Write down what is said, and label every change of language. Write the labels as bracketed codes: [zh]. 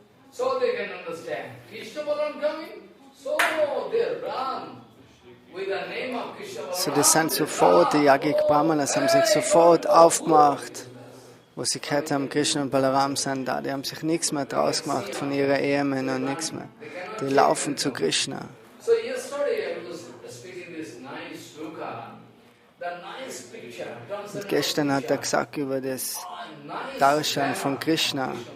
[en] So they can understand. Krishna Balaram coming, so they run with the name of Krishna Balaram. [de] So das sind sofort, die Yagyik-Bramine haben sich sofort aufgemacht, wo sie gehört haben, Krishna und Balaram sind da. Die haben sich nichts mehr draus gemacht von ihren Ehemännern und nichts mehr. Die laufen zu Krishna. [en] So yesterday I was speaking this nice sloka, the nice picture. [de] Und gestern hat er gesagt über das Darshan von Krishna.